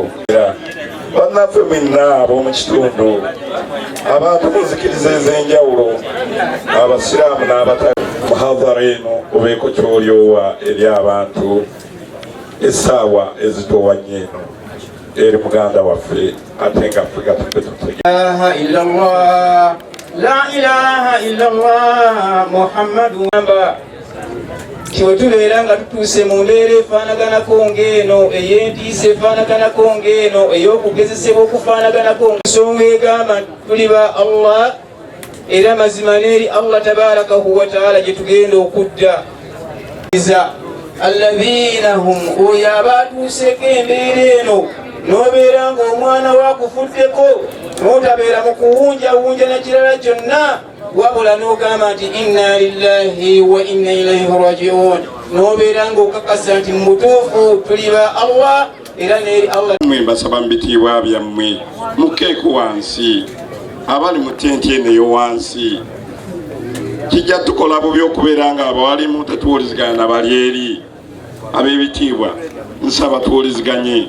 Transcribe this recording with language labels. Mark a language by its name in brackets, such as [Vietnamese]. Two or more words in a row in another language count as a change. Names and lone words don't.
[Ganda] Bannaffe mwenna ab'omu kitundu, abantu muzikiriza ez'enjawulo, abasiraamu n'abatali, muhadhara eno obeeko ky'olyowa eri abantu essaawa ezitowa nnyo eno eri muganda waffe ate nga ffe gatudde tutegeera. [Arabic] لا إله إلا الله محمد [Ganda] Tiwetubeera nga tutuuse mu mbeera efaanaganako ng'eno ey'entiisa efaanaganako ng'eno ey'okugezesebwa okufaanaganako ensonga egamba tuli ba Allah era mazima n'eri Allah [Arabic] تبارك وتعالى [Ganda] gye tugenda okudda [Arabic] الذين هم [Ganda] oyo abatuuseeko embeera eno n'obeera ng'omwana waakufuddeko n'otabeera mu kuwunjawunja na kirala kyonna wabula n'ogamba nti [Arabic] إنا لله وإنا إليه راجعون [Ganda] n'obeera ng'okakasa nti mutuufu tuli ba Allah era n'eri Allah. Mmwe mbasaba mu bitiibwa byammwe mukeeko wansi abali mu tenti eno ey'owansi kijja tukola bubi okubeera nga abawalimu tetuwuliziganya na bali eri ab'ebitiibwa nsaba tuwuliziganye.